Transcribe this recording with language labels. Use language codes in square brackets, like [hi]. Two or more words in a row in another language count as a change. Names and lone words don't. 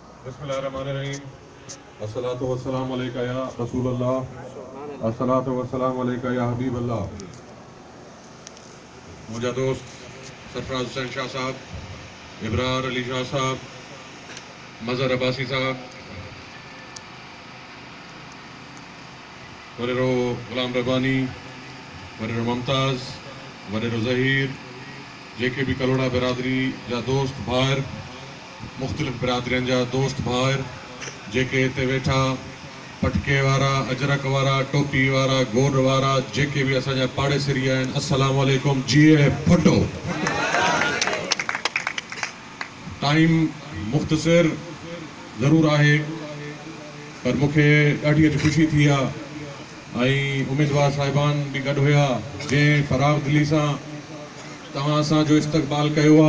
[ar] بسم الله الرحمن الرحيم الصلاة والسلام عليك يا رسول الله الصلاة والسلام عليك يا حبيب الله. [sd] मुझा दोस्त सरफराज हुसैन शाह साहब, इब्रार अली शाह साहब, मजहर अब्बासी साहब, वरेरो गुलाम रब्बानी, वरेरो मुमताज़, वरेरो ज़हीर, जेके भी कलोड़ा बिरादरी जा दोस्त भाइर, मुख़्तलिफ़ बिरादरियुनि जा दोस्त भाइर जेके हिते वेठा, पटके वारा, अजरक वारा, टोपी वारा, गोर वारा, जेके भी असांजा पाड़ेसरी आहिनि, [ar] السلام عليكم, [sd] जिए फुटो। टाइम मुख़्तसिर ज़रूर आहे, पर मूंखे ॾाढी अॼु ख़ुशी थी आहे ऐं उम्मीदवार साहिबान बि गॾु हुया जंहिं फराग़ दिली सां तव्हां असांजो इस्तक़बाल कयो आहे।